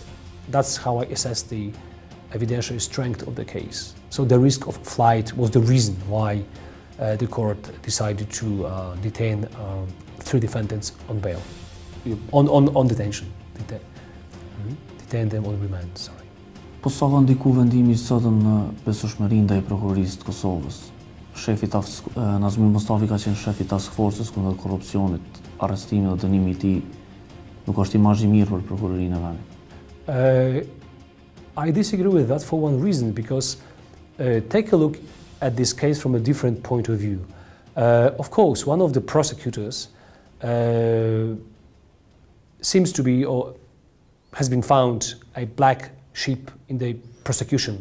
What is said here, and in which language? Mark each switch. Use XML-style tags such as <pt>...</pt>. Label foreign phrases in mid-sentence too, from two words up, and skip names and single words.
<en>That's how I assess the evidentiary strength of the case. So the risk of flight was the reason why the court decided to detain three defendants on bail, on detention. Detain them on remand, sorry.</en> <sq>Po sa ka ndiku vendimi i sotëm në besueshmërinë ndaj prokurorisë të Kosovës? Nazmi Mustafi ka qenë shefi Task Forcës kundër korrupsionit, arrestimi dhe dënimi i tij nuk është imazh i mirë për prokurorinë e vendit.</sq> <en>I disagree with that for one reason, because take a look at this case from a different point of view. Of course, one of the prosecutors seems to be, or has been found, a black sheep in the prosecution.</en>